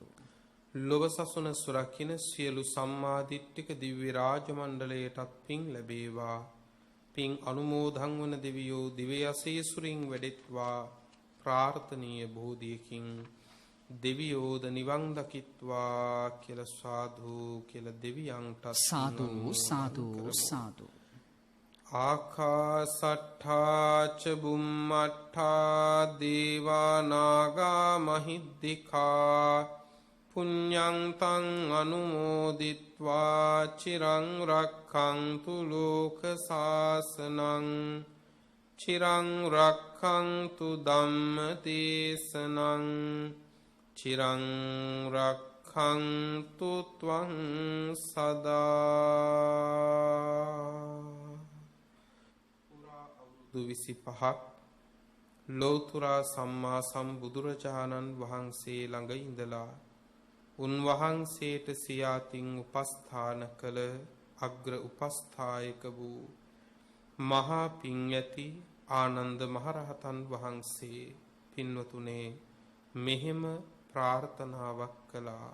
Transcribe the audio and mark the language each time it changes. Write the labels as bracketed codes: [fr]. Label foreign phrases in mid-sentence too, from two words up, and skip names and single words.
[si] ලොව සසුන සුරකින්න සියලු සම්මාදිට්ඨික දිව්‍ය රාජ මණ්ඩලයටත් පින් ලැබේවා. පින් අනුමෝදන් වන දෙවියෝ දිව්‍ය අසීසුරින් වැඩෙත්වා. ප්‍රාර්ථනීය බෝධියකින් දෙවියෝද නිවන් දකිත්වා කියලා සාදු කියලා දෙවියන්ට සාදු සාදු සාදු. [pi] ආකාසට්ඨා ච බුම්මට්ඨා දේවා නාග මහිද්దికා පුඤ්ඤං තං අනුමෝදිත්වා චිරං රක්ඛන්තු ලෝක සාසනං චිරං රක්ඛන්තු ධම්ම දේශනං චිරං රක්ඛන්තු ත්වං සදා. [si] 25ක් ලෞතර සම්මා සම්බුදුරජාණන් වහන්සේ ළඟ ඉඳලා උන්වහන්සේට සියාතින් උපස්ථාන කළ අග්‍ර උපස්ථායක වූ මහා පිං ඇති ආනන්ද මහරහතන් වහන්සේ පින්වතුනේ මෙහෙම ප්‍රාර්ථනාවක් කළා.